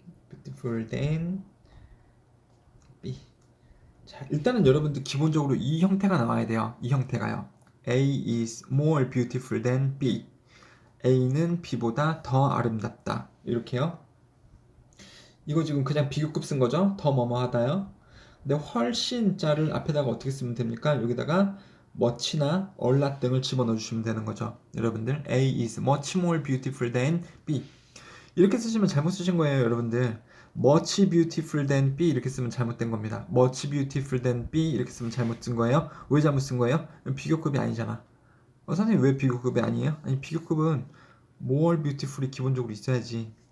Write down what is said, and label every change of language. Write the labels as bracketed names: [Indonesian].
[English] Beautiful than B. [Korean] 자, 일단은 여러분들 기본적으로 이 형태가 나와야 돼요. 이 형태가요. [English] A is more beautiful than B. [Korean] A는 B보다 더 아름답다. 이렇게요. 이거 지금 그냥 비교급 쓴 거죠? 더 뭐뭐하다요. 근데 훨씬 자를 앞에다가 어떻게 쓰면 됩니까? 여기다가 much나 a lot 등을 집어넣어 주시면 되는 거죠. 여러분들 [English] A is much more beautiful than B. [Korean] 이렇게 쓰시면 잘못 쓰신 거예요, 여러분들. [English] much beautiful than B [Korean] 이렇게 쓰면 잘못된 겁니다. [English] much beautiful than B [Korean] 이렇게 쓰면 잘못 쓴 거예요. 왜 잘못 쓴 거예요? 비교급이 아니잖아. 선생님 왜 비교급이 아니에요? 아니 비교급은 more beautiful이 기본적으로 있어야지.